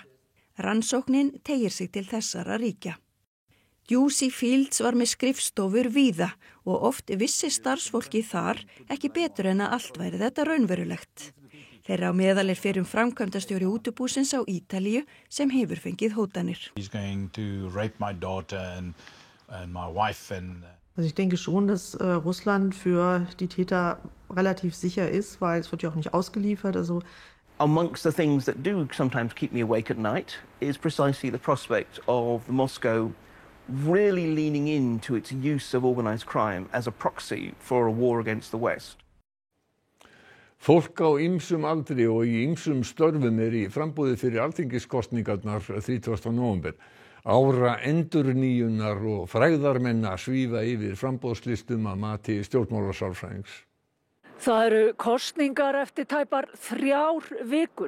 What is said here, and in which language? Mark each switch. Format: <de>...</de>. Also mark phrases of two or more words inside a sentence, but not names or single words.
<is>Rannsóknin teygir sig til þessara ríkja. Juicy Fields var með skrifstofur víða og oft vissi starfsfólki þar ekki betur en að allt væri þetta raunverulegt. Þeirra á meðal fyrrum framkvæmdastjóri útibúsins á Ítalíu sem hefur fengið hótanir.</is> <en>He's going to rape my daughter and my wife and</en> <de>Also ich denke schon, dass Russland für die Täter relativ sicher ist, weil es wird ja auch nicht ausgeliefert.</de> <en>Also amongst the things that do sometimes keep me awake at night is precisely the prospect of Moscow really leaning into its use of organised crime as a proxy for a war against the West.</en> <is>Fólk á ýmsum aldri og í ýmsum störfum í framboði fyrir alþingiskosningarnar 30. nóvember. Ára endurnýjunar og frægðarmenna svífa yfir framboðslistum að mati stjórnmálasálfræðings. Það eru kosningar eftir tæpar 3 vikur.</is>